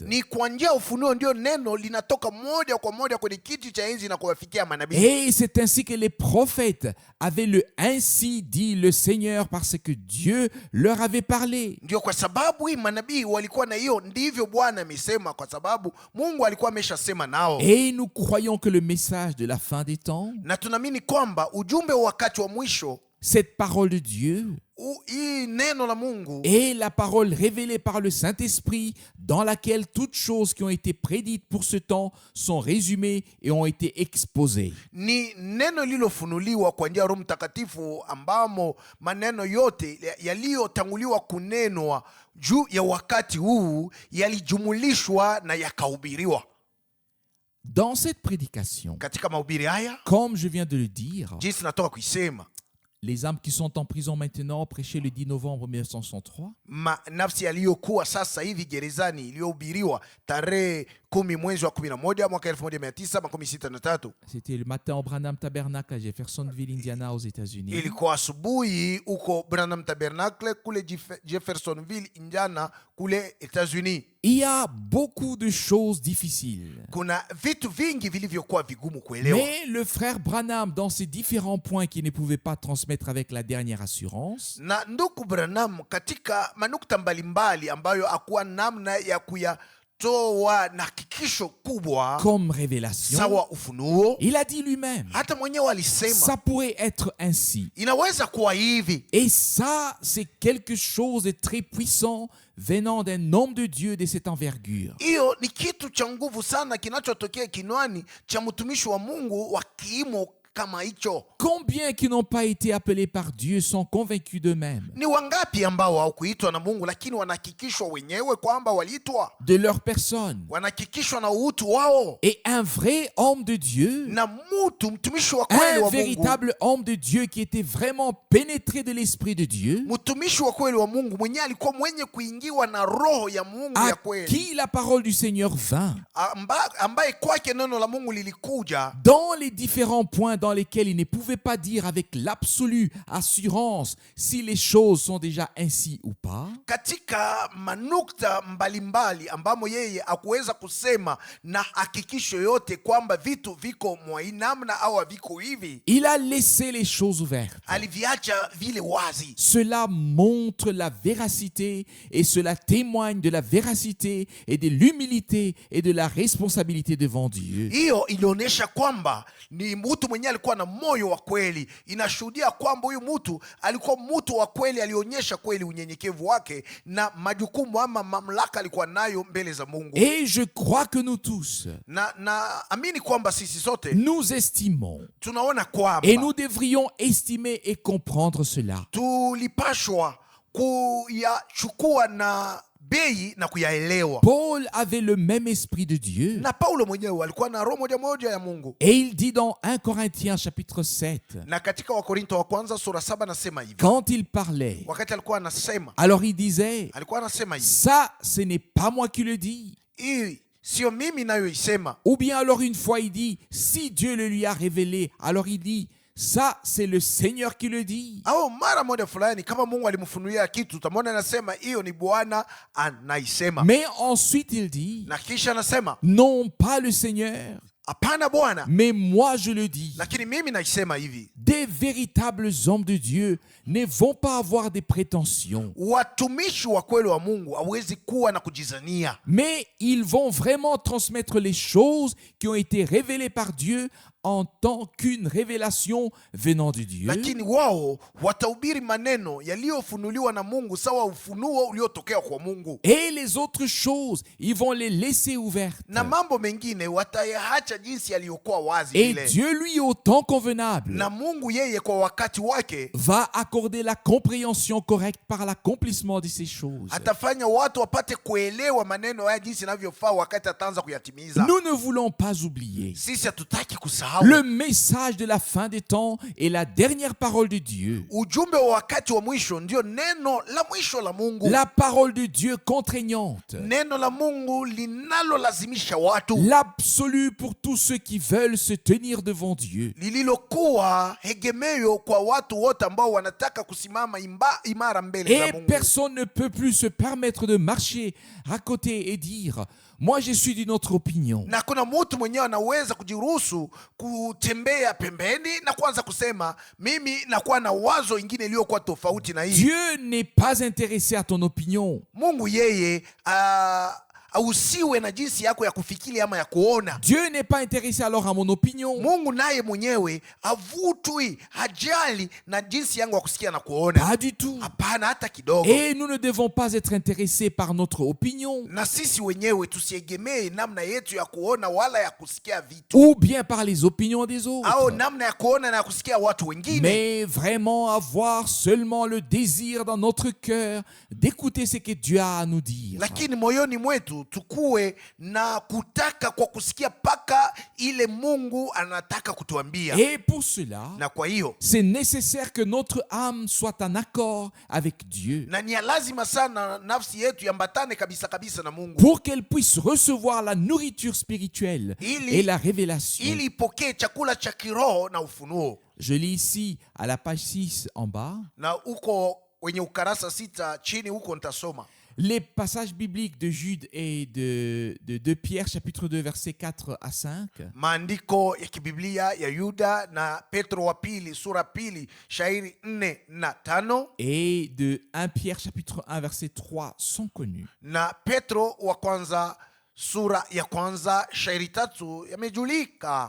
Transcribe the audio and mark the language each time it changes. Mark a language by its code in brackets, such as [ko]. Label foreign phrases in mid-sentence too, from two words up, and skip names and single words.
[sw] Ni kwa njia ya ufunuo ndio neno linatoka moja kwa moja kwenye kiti cha enzi na kuwafikia manabii. [fr] Et c'est ainsi que les prophètes avaient le ainsi dit le Seigneur, parce que Dieu leur avait parlé. [sw] Ndio kwa sababu hii manabii walikuwa na hiyo, ndivyo Bwana amesema, kwa sababu Mungu alikuwa ameshasema nao. [fr] Et nous croyons que le message de la fin des temps, [sw] Na tunaamini kwamba ujumbe wa wakati wa mwisho, [fr] cette parole de Dieu, [sw] hii neno la Mungu [fr] est la parole révélée par le Saint-Esprit, dans laquelle toutes choses qui ont été prédites pour ce temps sont résumées et ont été exposées. [sw] ni neno lililofunuliwa kwa njia ya Roho Mtakatifu, ambamo maneno yote yaliyotanguliwa kunenwa juu ya wakati huu yalijumulishwa na yakahubiriwa. [fr] Dans cette prédication, [sw] Katika mahubiri haya, [fr] comme je viens de le dire, [sw] jinsi natoka kuisema, [fr] les âmes qui sont en prison maintenant, prêchées le 10 novembre 1963, [sw] nafsi yaliyokuwa sasa hivi gerezani, iliyohubiriwa tarehe 10 mwezi wa 11 mwaka 1963. [fr] c'était le matin au Branham Tabernacle à Jeffersonville, Indiana, aux États-Unis. [sw] Ilikuwa asubuhi huko Branham Tabernacle kule Jeffersonville, Indiana, kule États-Unis. [fr] Il y a beaucoup de choses difficiles. [sw] Kuna vitu vingi vilivyokuwa vigumu kuelewa, [fr] Mais le frère Branham, dans ces différents points qu'il ne pouvait pas transmettre avec la dernière assurance, [sw] na ndugu Branham katika manukta mbalimbali ambayo hakuwa namna ya kuyatoa na hakikisho kubwa [fr] comme révélation, [sw] sawa ufunuo, [fr] il a dit lui-même, [sw] hata mwenyewe alisema [fr] ça pourrait être ainsi. [sw] inaweza kuwa hivi. [fr] Et ça, c'est quelque chose de très puissant venant d'un homme de Dieu de cette envergure. [sw] Hiyo ni kitu cha nguvu sana kinachotokea kinwani cha mtumishi wa Mungu wa kiimo kama hicho? [fr] Combien qui n'ont pas été appelés par Dieu sont convaincus d'eux-mêmes, [sw] Ni wangapi ambao hawakuitwa na Mungu lakini wanahakikishwa wenyewe kwamba waliitwa? [fr] de leur personne? [sw] Wanahakikishwa na utu wao. [fr] Et un vrai homme de Dieu, [sw] Na mtu mtumishi wa kweli [fr] un [sw] wa Mungu, [fr] véritable homme de Dieu qui était vraiment pénétré de l'Esprit de Dieu, [sw] mtumishi wa kweli wa Mungu mwenyewe alikuwa mwenye kuingiwa na roho ya Mungu [fr] à [sw] ya kweli, [fr] qui la parole du Seigneur vint, [sw] ambaye kwake neno la Mungu lilikuja [fr] dans les différents points dans lesquels il ne pouvait pas dire avec l'absolue assurance si les choses sont déjà ainsi ou pas. [sw] katika manukta mbalimbali ambamo yeye akuweza kusema na hakikisho yote kwamba vitu viko mwainamna au viko hivi. [fr] Il a laissé les choses ouvertes. [sw] Aliviacha vile wazi. [fr] Cela montre la véracité et cela témoigne de la véracité et de l'humilité et de la responsabilité devant Dieu. [sw] Hiyo ilionyesha kwamba ni mtu mwenyewe alikuwa na moyo wa kweli. Inashuhudia kwamba huyu mtu alikuwa mtu wa kweli, alionyesha kweli unyenyekevu wake na majukumu ama mamlaka alikuwa nayo mbele za Mungu. [fr] Et je crois que nous tous, [sw] Na amini kwamba sisi sote [fr] nous estimons [sw] tunaona kwamba [fr] et nous devrions estimer et comprendre cela. [sw] tulipashwa kuyachukua na bei na kuyaelewa. [fr] Paul avait le même esprit de Dieu. [sw] Na Paulo mwenyewe alikuwa na roho moja moja ya Mungu. [fr] Et il dit dans 1 Corinthiens chapitre 7, [sw] Na katika Wakorinto wa kwanza sura 7 anasema hivi. [fr] quand il parlait, [sw] Wakati alikuwa anasema, [fr] alors il disait, [sw] alikuwa anasema hivi. [fr] ça, ce n'est pas moi qui le dis. [sw] Hii sio mimi nayoisema. [fr] Ou bien alors une fois il dit, si Dieu le lui a révélé, alors il dit, ça, c'est le Seigneur qui le dit. [sw] Au mara moja fulani kama Mungu alimfunulia kitu, utamwona anasema hiyo ni Bwana anaisema. [fr] Mais ensuite il dit, [sw] Na kisha anasema, [fr] non pas le Seigneur, [sw] hapana Bwana, [fr] mais moi je le dis. [sw] lakini mimi naisema hivi. [fr] Des véritables hommes de Dieu ne vont pas avoir des prétentions, [sw] Watumishi wa kweli wa Mungu hawezi kuwa na kujizania, [fr] mais ils vont vraiment transmettre les choses qui ont été révélées par Dieu en tant qu'une révélation venant de Dieu. [sw] lakini wao watahubiri maneno yaliyofunuliwa na Mungu sawa ufunuo uliotokea kwa Mungu. [fr] Et les autres choses, ils vont les laisser ouvertes. [sw] Na mambo mengine watayaacha jinsi yaliyokuwa wazi [fr] Et [sw] vile. [fr] Dieu, lui, au temps convenable, [sw] Na Mungu yeye kwa wakati wake [fr] va accorder la compréhension correcte par l'accomplissement de ces choses. [sw] atafanya watu wapate kuelewa maneno haya jinsi inavyofaa wakati ataanza kuyatimiza. [fr] Nous ne voulons pas oublier. [sw] Sisi hatutaki kusahau [fr] Le message de la fin des temps est la dernière parole de Dieu. [sw] ujumbe wa wakati wa mwisho, ndio neno la mwisho la Mungu. [fr] La parole de Dieu contraignante. [sw] Neno la Mungu linalolazimisha watu, [fr] L'absolu pour tous ceux qui veulent se tenir devant Dieu. [sw] lililokuwa hegemeo kwa watu wote ambao wanataka kusimama imara mbele za [fr] Et [sw] Mungu. [fr] personne ne peut plus se permettre de marcher à côté et dire, moi je suis d'une autre opinion. [sw] Na kuna mtu mwenyewe anaweza kujiruhusu kutembea pembeni na kuanza kusema mimi nakuwa na wazo ingine iliyokuwa tofauti na hii. [fr] Dieu n'est pas intéressé à ton opinion. [sw] Mungu yeye ausiwe na jinsi yako ya kufikiri ama ya kuona. [fr] Dieu n'est pas intéressé alors à mon opinion. [sw] Mungu naye mwenyewe avutwi, hajali na jinsi yangu ya kusikia na kuona. [fr] Pas du tout. [sw] Hapana, hata kidogo. [fr] Et nous ne devons pas être intéressés par notre opinion [sw] Na sisi wenyewe tusiegemee namna yetu ya kuona wala ya kusikia vitu, [fr] ou bien par les opinions des [sw] au [fr] autres, [sw] namna ya kuona na ya kusikia watu wengine, [fr] mais vraiment avoir seulement le désir dans notre cœur d'écouter ce que Dieu a à nous dire. [sw] lakini moyoni mwetu tukue na kutaka kwa kusikia paka ile Mungu anataka kutuambia. [fr] Et pour cela, [sw] Na kwa hiyo [fr] c'est nécessaire que notre âme soit en accord avec Dieu [sw] na ni ya lazima sana nafsi yetu yambatane kabisa kabisa na Mungu, [fr] pour qu'elle puisse recevoir la nourriture spirituelle [sw] Ili- [fr] et la révélation. [sw] ili ipokee chakula cha kiroho na ufunuo. [fr] Je lis ici à la page 6 en bas [sw] Na uko wenye ukarasa 6 chini huko nitasoma [fr] les passages bibliques de Jude et de Pierre, chapitre 2, versets 4 à 5. [sw] maandiko ya kibiblia ya Yuda na Petro wa pili sura pili shairi 4 na 5, [fr] Et de 1 Pierre, chapitre 1, verset 3 sont connus. [sw] na Petro wa kwanza sura ya kwanza shairi 3 yamejulika.